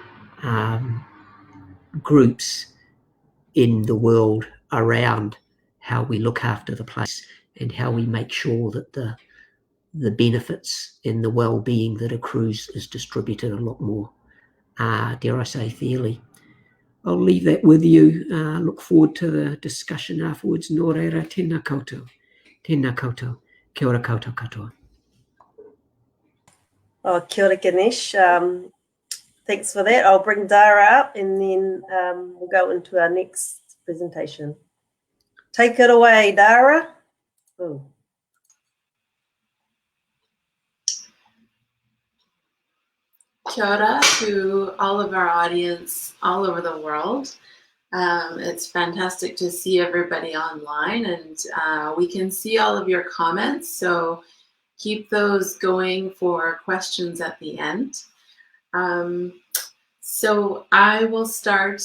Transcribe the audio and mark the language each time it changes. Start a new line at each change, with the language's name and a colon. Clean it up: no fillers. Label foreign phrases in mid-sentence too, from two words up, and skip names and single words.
English: groups in the world around how we look after the place and how we make sure that the benefits and the well-being that accrues is distributed a lot more, dare I say, fairly. I'll leave that with you. Look forward to the discussion afterwards.
Māori: Nō reira, tēnā koutou. Tēnā koutou. Kia ora koutou katoa. Oh, kia ora,
English: Ganesh. Thanks for that. I'll bring Dara up and then we'll go into our next presentation. Take it away, Dara. Oh.
Māori: Kia ora
English: to all of our audience all over the world. It's fantastic to see everybody online, and we can see all of your comments, so keep those going for questions at the end. So I will start.